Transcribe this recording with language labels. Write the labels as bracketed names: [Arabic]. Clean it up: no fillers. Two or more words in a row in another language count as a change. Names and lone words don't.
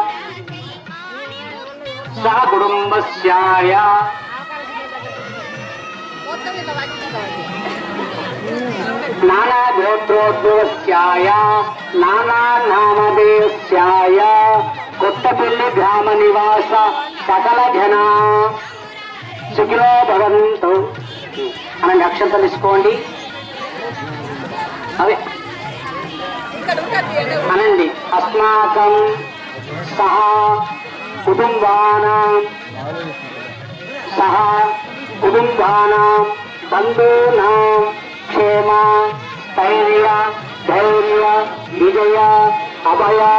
[Sanskrit] सह कुटुम्बस्याय नाना गोत्रोद्भवस्याय नाना नामधेयस्याय कोत्तपल्ली ग्राम निवास सकल जना सुखिनो भवन्तु [Telugu] అని అక్షంతలు తీసుకోండి. అవే అనండి. [Sanskrit] అస్మాకం సహ కుటుంబానాం బంధూనాం క్షేమ స్థైర్య ధైర్య విజయ అభయ